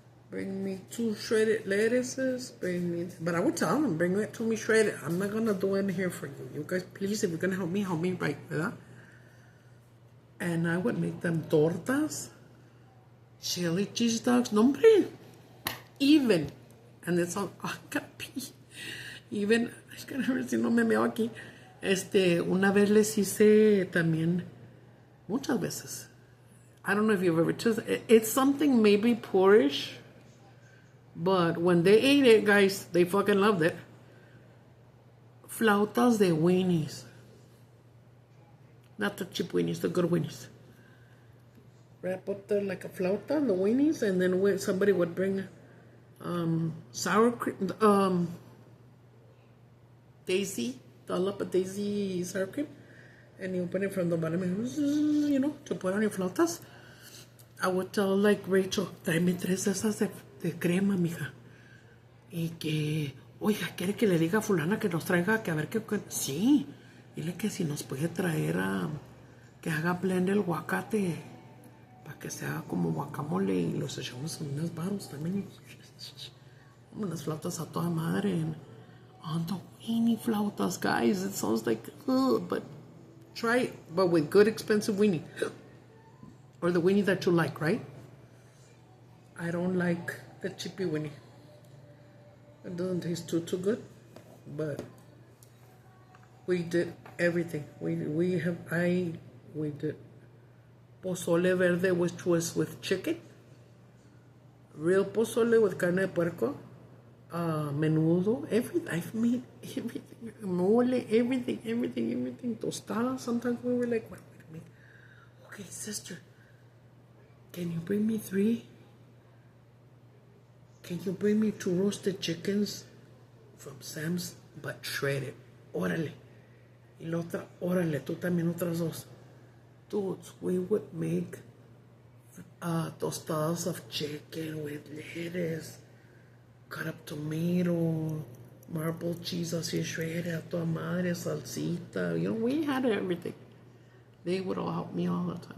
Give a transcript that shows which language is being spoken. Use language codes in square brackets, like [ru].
[en] Bring me 2 shredded lettuces. But I would tell them, bring it to me shredded. I'm not gonna do it here for you. You guys, please, if you're gonna help me right, ¿verdad? And I would make them tortas, chili cheese dogs, nombre, even, and it's all, I gotta pee. [es] Even, es que a ver si no me meo aquí. Una vez les hice también, muchas veces. [en] I don't know if you've ever tasted. It's something maybe poorish, but when they ate it, guys, they fucking loved it. Flautas de weenies. Not the cheap weenies, the good weenies. Wrap up there like a flauta, the weenies, and then somebody would bring sour cream, daisy, dollop of daisy sour cream, and you open it from the bottom, to put on your flautas. I would tell Rachel, [es] tráeme 3 de esas de crema, mija. Y que, oiga, ¿quiere que le diga a fulana que nos traiga, que a ver qué? Sí, dile que si nos puede traer que haga blend el aguacate, para que se haga como guacamole y los echamos en unas barros también. Unas flautas a toda madre. [en] And on the weenie flautas, guys, it sounds like, but try it, but with good expensive weenie. Or the weenie that you like, right? I don't like the chippy weenie. It doesn't taste too good, but we did everything. We did pozole verde, which was with chicken, real pozole with [es] carne de puerco, [en] menudo, everything. I've made everything, mole, everything, tostada. Sometimes we were like, wait a minute. Okay, sister, can you bring me 3? Can you bring me 2 roasted chickens from Sam's, but shredded? [es] Órale. Y la otra, órale, tú también otras 2. [en] Dudes, we would make tostadas of chicken with lettuce, cut up tomato, marble cheese así shredded, [es] a toda madre, [en] salsita. You know, we had everything. They would all help me all the time.